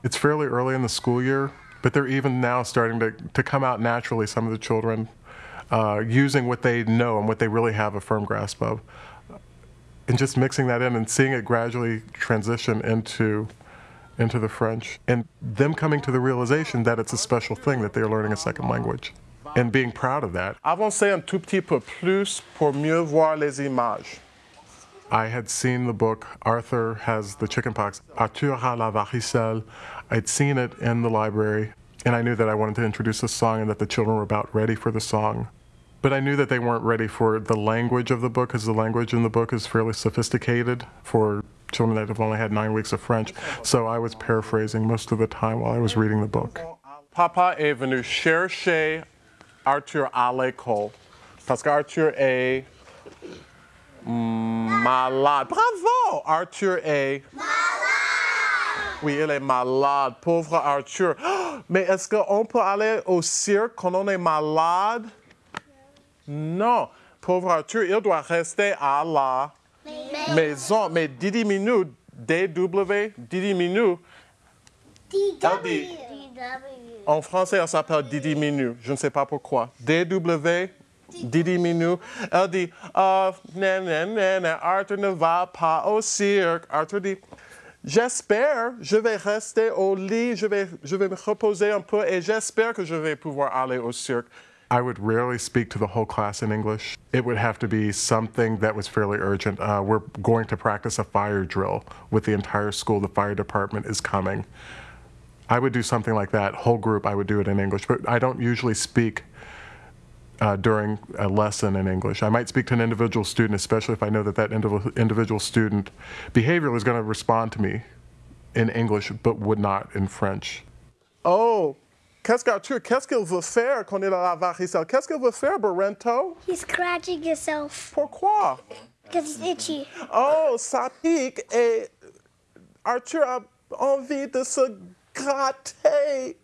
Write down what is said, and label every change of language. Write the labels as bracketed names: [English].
[English] It's fairly early in the school year, but they're even now starting to come out naturally, some of the children, using what they know and what they really have a firm grasp of. And just mixing that in and seeing it gradually transition into the French. And them coming to the realization that it's a special thing, that they're learning a second language. And being proud of that. [French] Avancez un tout petit peu plus pour mieux voir les images. [English] I had seen the book, Arthur Has the Chickenpox, Arthur a la varicelle. I'd seen it in the library, and I knew that I wanted to introduce a song and that the children were about ready for the song. But I knew that they weren't ready for the language of the book, because the language in the book is fairly sophisticated for children that have only had 9 weeks of French. So I was paraphrasing most of the time while I was reading the book. [French] Papa est venu chercher Arthur à l'école, parce qu'Arthur est malade. Bravo! Arthur est malade! Oui, il est malade. Pauvre Arthur. Mais est-ce qu'on peut aller au cirque quand on est malade? Non. Pauvre Arthur, il doit rester à la maison. Mais Didi Minou, D-W, Didi Minou, D-W. En français, elle s'appelle Didi Minou. Je ne sais pas pourquoi. D-W, Didi Minou. Elle dit, Arthur ne va pas au cirque. Arthur dit, j'espère, je vais rester au lit, je vais me reposer un peu et j'espère que je vais pouvoir aller au cirque. [English] I would rarely speak to the whole class in English. It would have to be something that was fairly urgent. We're going to practice a fire drill with the entire school. The fire department is coming. I would do something like that, whole group, I would do it in English, but I don't usually speak during a lesson in English. I might speak to an individual student, especially if I know that that individual student behaviorally is going to respond to me in English, but would not in French. [French] Oh, qu'est-ce qu'Arthur, qu'est-ce qu'il veut faire quand il a la varicelle? Qu'est-ce qu'il veut faire, Barrento? [English] He's scratching himself. [French] Pourquoi? [English] Because he's itchy. [French] Oh, ça pique et Arthur a envie de se gratter.